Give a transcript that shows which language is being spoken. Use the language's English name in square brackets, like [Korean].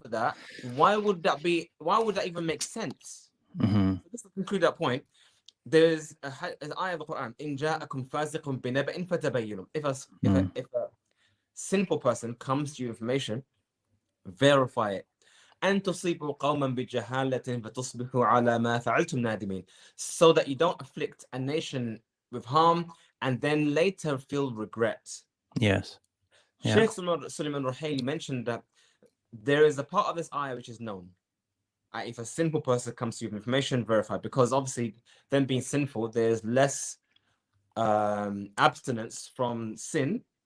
[English] for that, why would that even make sense? Mm-hmm. So just to conclude that point, there's an ayah of the Quran, [Arabic] إن جاءكم فاسق بنبأ فتبينوا. Mm. [English] If a sinful person comes to you information, verify it. [Arabic] أن تصيبوا قوما بجهالة فتصبحوا على ما فعلتم نادمين. [English] So that you don't afflict a nation with harm and then later feel regret. Yes. Yeah. Sheikh Suleiman Ruhaili mentioned that there is a part of this ayah which is known. If a sinful person comes to you with information, verify, because obviously them being sinful, there's less abstinence from sin.